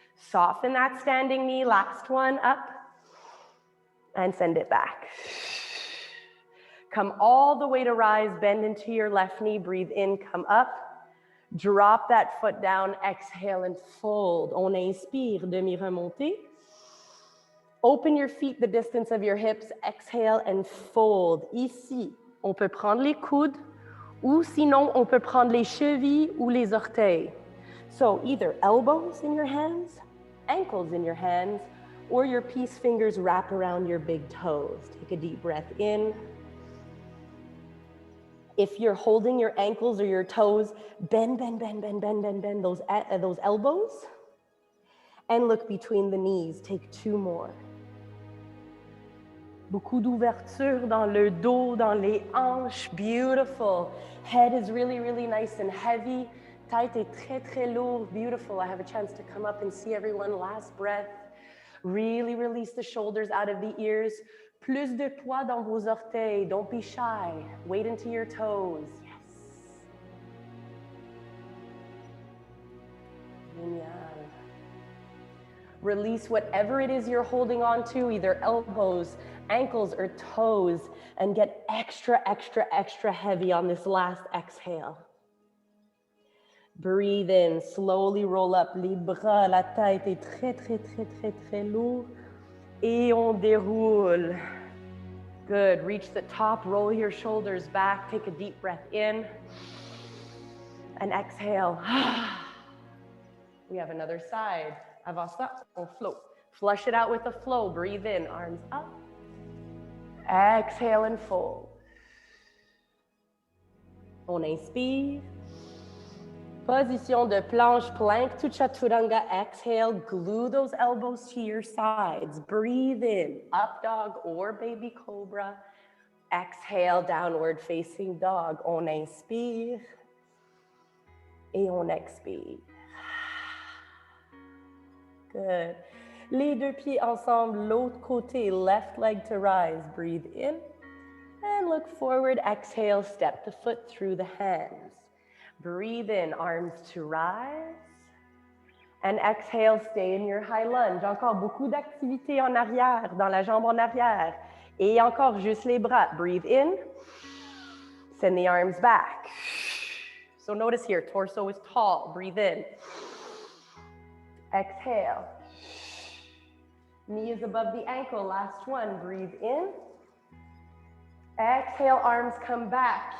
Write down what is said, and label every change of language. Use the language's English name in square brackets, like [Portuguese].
[English] Soften that standing knee. Last one. Up. And send it back. Come all the way to rise. Bend into your left knee. Breathe in. Come up. Drop that foot down, exhale and fold. [French] On inspire, demi-remontée. [English] Open your feet the distance of your hips, exhale and fold. [French] Ici, on peut prendre les coudes, ou sinon on peut prendre les chevilles ou les orteils. [English] So either elbows in your hands, ankles in your hands, or your peace fingers wrap around your big toes. Take a deep breath in. If you're holding your ankles or your toes, bend those elbows and look between the knees. Take 2 more. [French] Beaucoup d'ouverture dans le dos, dans les hanches. [English] Beautiful. Head is really, really nice and heavy. [French] Tête est très, très lourde. [English] Beautiful. I have a chance to come up and see everyone. Last breath. Really release the shoulders out of the ears. [French] Plus de poids dans vos orteils. [English] Don't be shy. Wait into your toes. Yes. [French] Génial. [English] Release whatever it is you're holding on to, either elbows, ankles, or toes, and get extra, extra, extra heavy on this last exhale. Breathe in, slowly roll up [French] les bras, la tête est très, très, très, très, très lourde. Et on déroule. [English] Good. Reach the top, roll your shoulders back, take a deep breath in, and exhale. We have another side. [French] Avant ça, on float. [English] Flush it out with a flow. Breathe in, arms up. Exhale and fold. [French] On inspire. Position de planche, [English] plank to chaturanga. Exhale, glue those elbows to your sides. Breathe in, up dog or baby cobra. Exhale, downward facing dog. [French] On inspire. Et on expire. [English] Good. [French] Les deux pieds ensemble, l'autre côté, [English] left leg to rise. Breathe in and look forward. Exhale, step the foot through the hands. Breathe in, arms to rise. And exhale, stay in your high lunge. [French] Encore beaucoup d'activité en arrière, dans la jambe en arrière. Et encore juste les bras. [English] Breathe in. Send the arms back. So notice here, torso is tall. Breathe in. Exhale. Knee is above the ankle. Last one. Breathe in. Exhale, arms come back.